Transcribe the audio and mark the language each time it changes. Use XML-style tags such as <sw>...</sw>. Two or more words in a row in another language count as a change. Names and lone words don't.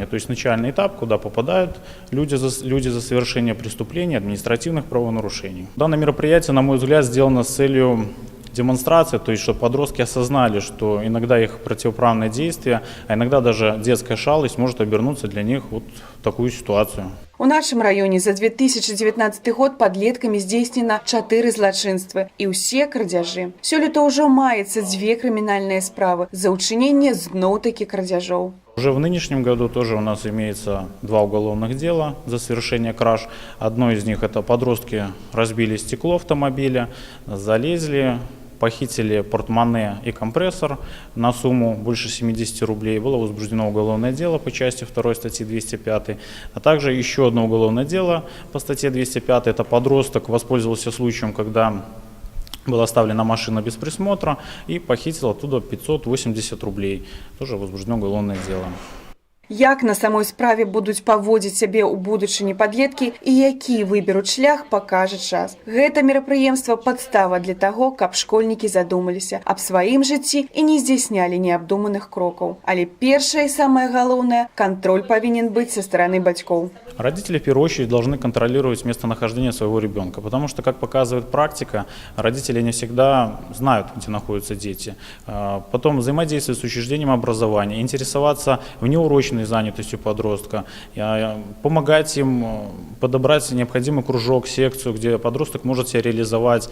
<ru>То есть начальный этап, куда попадают люди за совершение преступлений, административных правонарушений. Данное мероприятие, на мой взгляд, сделано с целью демонстрации, то есть чтобы подростки осознали, что иногда их противоправные действия, а иногда даже детская шалость может обернуться для них в такую ситуацию.</ru> <be>У нашым раёне за 2019 год падлеткамі здзейснена 4 злачынствы і ўсе крадзяжы. Сёлета ўжо маецца 2 крымінальныя справы за ўчыненне зноў-такі крадзяжоў.</be> <ru>Уже в нынешнем году тоже у нас имеется 2 уголовных дела за совершение краж. Одно из них — это подростки разбили стекло автомобиля, залезли, похитили портмоне и компрессор на сумму больше 70 рублей. Было возбуждено уголовное дело по части 2 статьи 205. А также еще одно уголовное дело по статье 205. Это подросток воспользовался случаем, когда была оставлена машина без присмотра и похитил оттуда 580 рублей. Тоже возбуждено уголовное дело.</ru> <be>Як на самой справе будуць паводзіць сябе ў будучыні падлеткі і які выберуць шлях, пакажа час. Гэта мерапрыемства падстава для таго, каб школьнікі задумаліся аб сваім жыцці і не здзяйснялі неабдуманых крокаў. Але першае і самае галоўнае — кантроль павінен быць са стороны бацькоў.</be> <ru>Родители в первую очередь должны контролировать местонахождение своего ребенка, потому что, как показывает практика, родители не всегда знают, где находятся дети. Потом взаимодействовать с учреждением образования, интересоваться внеурочной занятостью подростка, помогать им подобрать необходимый кружок, секцию, где подросток может себя реализовать.</ru>